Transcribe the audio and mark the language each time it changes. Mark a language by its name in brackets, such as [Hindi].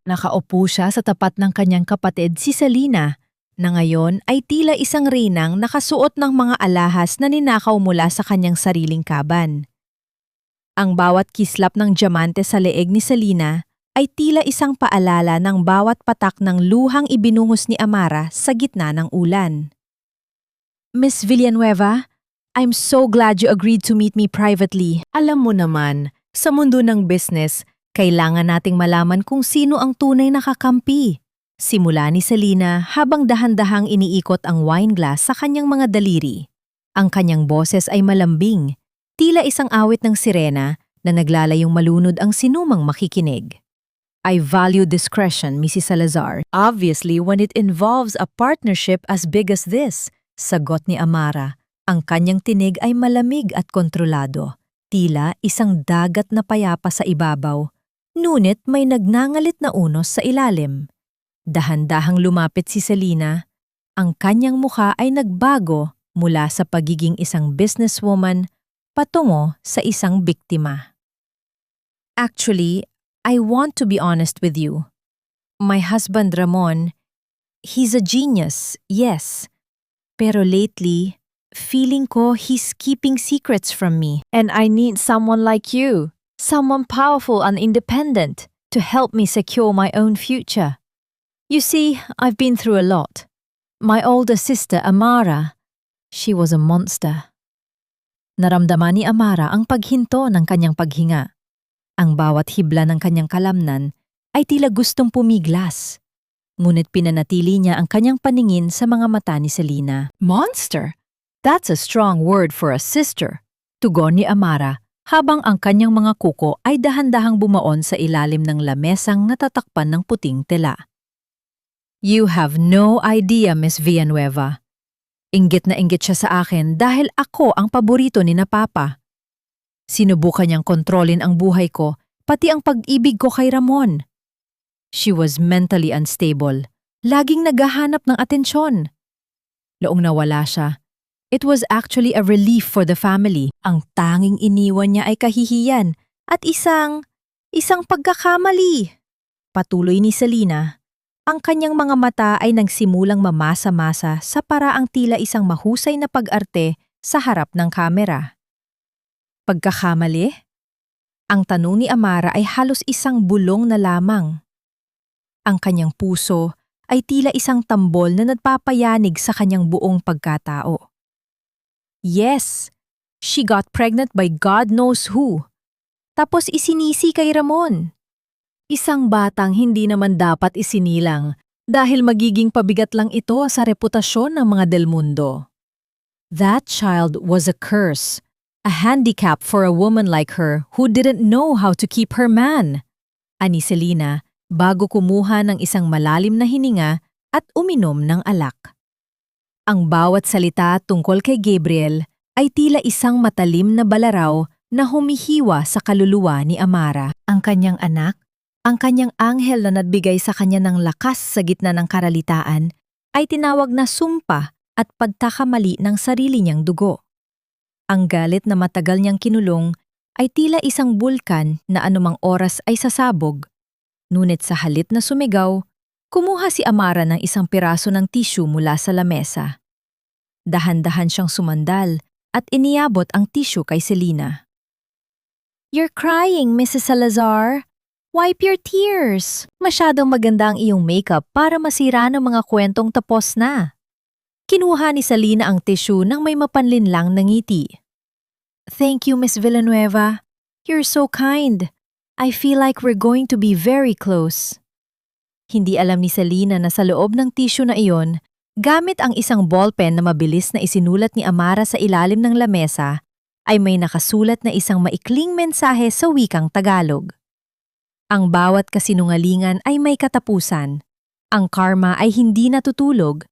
[Filipino] Nakaupo siya sa tapat ng kanyang kapatid si Selena, na ngayon ay tila isang reynang nakasuot ng mga alahas na ninakaw mula sa kanyang sariling kaban. Ang bawat kislap ng diamante sa leeg ni Selena ay tila isang paalala ng bawat patak ng luhang ibinuhos ni Amara sa gitna ng ulan. [English] "Miss Villanueva, I'm so glad you agreed to meet me privately. [Filipino] Alam mo naman, sa mundo ng business, kailangan nating malaman kung sino ang tunay na kakampi." Simula ni Selena habang dahan-dahang iniikot ang wine glass sa kanyang mga daliri. Ang kanyang boses ay malambing, tila isang awit ng sirena na naglalayong malunod ang sinumang makikinig. [English] "I value discretion, Mrs. Salazar. Obviously, when it involves a partnership as big as this," sagot ni Amara. [Filipino] Ang kanyang tinig ay malamig at kontrolado, tila isang dagat na payapa sa ibabaw, ngunit may nagngangalit na unos sa ilalim. Dahan-dahang lumapit si Selena. Ang kanyang mukha ay nagbago mula sa pagiging isang businesswoman patungo sa isang biktima. [English] "Actually, I want to be honest with you. My husband Ramon, he's a genius, yes. Pero lately, feeling ko he's keeping secrets from me. And I need someone like you, someone powerful and independent, to help me secure my own future. You see, I've been through a lot. My older sister, Amara, she was a monster." [Filipino] Naramdaman ni Amara ang paghinto ng kanyang paghinga. Ang bawat hibla ng kanyang kalamnan ay tila gustong pumiglas. Ngunit pinanatili niya ang kanyang paningin sa mga mata ni Selena. "Monster? [English] That's a strong word for a sister," [Filipino] tugon ni Amara habang ang kanyang mga kuko ay dahan-dahang bumaon sa ilalim ng lamesang natatakpan ng puting tela. [English] "You have no idea, [Filipino] Miss Villanueva. Inggit na inggit siya sa akin dahil ako ang paborito ni na Papa. Sinubukan niyang kontrolin ang buhay ko, pati ang pag-ibig ko kay Ramon. [English] She was mentally unstable, [Filipino] laging naghahanap ng atensyon. Noong nawala siya, [English] it was actually a relief for the family. [Filipino] Ang tanging iniwan niya ay kahihiyan at isang pagkakamali." Patuloy ni Selena. Ang kanyang mga mata ay nagsimulang mamasa-masa sa paraang tila isang mahusay na pag-arte sa harap ng kamera. "Pagkakamali?" Ang tanong ni Amara ay halos isang bulong na lamang. Ang kanyang puso ay tila isang tambol na nagpapayanig sa kanyang buong pagkatao. [English] Yes, she got pregnant by God knows who. [Filipino] Tapos isinisi kay Ramon. Isang batang hindi naman dapat isinilang dahil magiging pabigat lang ito sa reputasyon ng mga Del Mundo. [English] That child was a curse, a handicap for a woman like her who didn't know how to keep her man. [Filipino] Ani Selena bago kumuha ng isang malalim na hininga at uminom ng alak. Ang bawat salita tungkol kay Gabriel ay tila isang matalim na balaraw na humihiwa sa kaluluwa ni Amara. Ang kanyang anak, ang kanyang anghel na nagbigay sa kanya ng lakas sa gitna ng karalitaan, ay tinawag na sumpa at pagkakamali ng sarili niyang dugo. Ang galit na matagal niyang kinulong ay tila isang bulkan na anumang oras ay sasabog. Ngunit sa halip na sumigaw, kumuha si Amara ng isang piraso ng tissue mula sa lamesa. Dahan-dahan siyang sumandal at iniabot ang tissue kay Selena. [English] "You're crying, Mrs. Salazar. Wipe your tears. [Filipino] Masyadong maganda ang iyong makeup para masira ng mga kwentong tapos na." Kinuha ni Selena ang tissue nang may mapanlinlang na ngiti. [English] "Thank you, Miss Villanueva. You're so kind. I feel like we're going to be very close." [Filipino] Hindi alam ni Selena na sa loob ng tissue na iyon, gamit ang isang ballpen na mabilis na isinulat ni Amara sa ilalim ng lamesa, ay may nakasulat na isang maikling mensahe sa wikang Tagalog. Ang bawat kasinungalingan ay may katapusan. Ang karma ay hindi natutulog.